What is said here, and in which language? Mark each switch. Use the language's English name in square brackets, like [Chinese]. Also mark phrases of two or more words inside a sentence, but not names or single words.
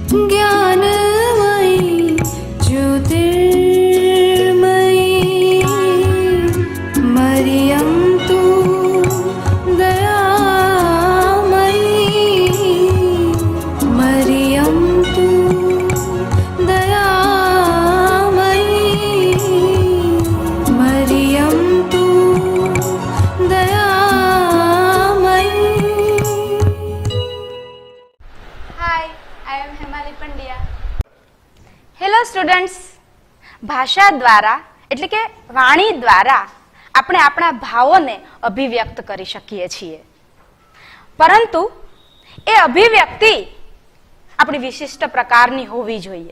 [Sanskrit] ज्ञानमयी ज्योतिर्मयी मरियं तु दयामयी मरियं तु दयामयी मरियं तु दयामयी. [English] Hi, I am Hemali Pandya. Hello students, [Gujarati] ભાષા દ્વારા એટલે કે વાણી દ્વારા આપણે આપણા ભાવોને અભિવ્યક્ત કરી શકીએ છીએ, પરંતુ એ અભિવ્યક્તિ આપણી વિશિષ્ટ પ્રકારની હોવી જોઈએ.